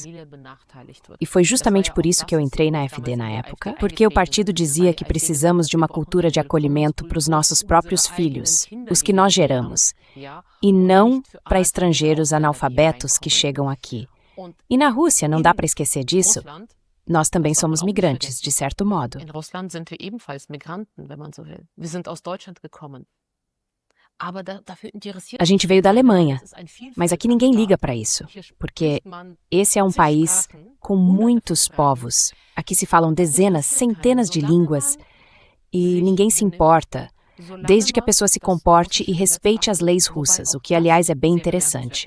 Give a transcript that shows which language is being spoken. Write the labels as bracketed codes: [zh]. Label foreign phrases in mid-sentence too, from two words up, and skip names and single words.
[pt] E foi justamente por isso que eu entrei na AfD na época, porque o partido dizia que precisamos de uma cultura de acolhimento para os nossos próprios filhos, os que nós geramos, e não para estrangeiros analfabetos que chegam aqui. E na Rússia, não dá para esquecer disso. Nós também somos migrantes, de certo modo. [de] In Russland sind wir ebenfalls Migranten, wenn man so will. Wir sind aus Deutschland gekommen. [pt] A gente veio da Alemanha, mas aqui ninguém liga para isso, porque esse é um país com muitos povos. Aqui se falam dezenas, centenas de línguas e ninguém se importa, desde que a pessoa se comporte e respeite as leis russas, o que, aliás, é bem interessante.